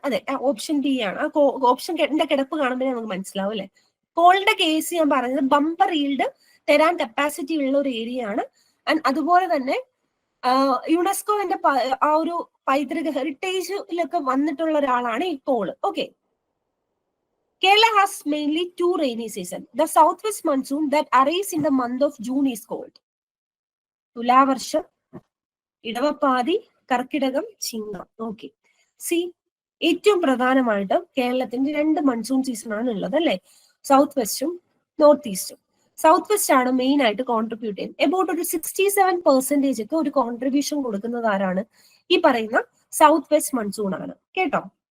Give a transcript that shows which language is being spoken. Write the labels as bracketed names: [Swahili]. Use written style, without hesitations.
[Malayalam] അതെ, option D ആണ്. ആ ഓപ്ഷൻ കിടപ്പ് കാണുമ്പോൾ നമുക്ക് മനസ്സിലാവും അല്ലെ? കോളിന്റെ കേസ് ഞാൻ പറഞ്ഞത് ബമ്പർ ഈൽഡ് തരാൻ കപ്പാസിറ്റി ഉള്ള ഒരു ഏരിയ ആണ്. അതുപോലെ തന്നെ യുനെസ്കോന്റെ ആ ഒരു പൈതൃക ഹെറിറ്റേജിലൊക്കെ വന്നിട്ടുള്ള ഒരാളാണ് ഈ call. [English] Okay, Kerala has mainly 2 rainy seasons. The southwest monsoon that arrives in the month of June is called Thulavarsham, Edavappathi, Karkidakam, Chingam. [Malayalam] ഓക്കെ, സി ഏറ്റവും പ്രധാനമായിട്ട് കേരളത്തിന്റെ 2 മൺസൂൺ സീസൺ ആണ് ഉള്ളത് അല്ലെ? സൗത്ത് വെസ്റ്റും നോർത്ത് ഈസ്റ്റും. സൗത്ത് വെസ്റ്റ് ആണ് മെയിൻ ആയിട്ട് കോൺട്രിബ്യൂട്ട് ചെയ്യുന്നത്. എബൌട്ട് ഒരു 67% ഒക്കെ ഒരു കോൺട്രിബ്യൂഷൻ കൊടുക്കുന്നത് ആരാണ്? ഈ പറയുന്ന സൗത്ത് വെസ്റ്റ് മൺസൂൺ ആണ് കേട്ടോ.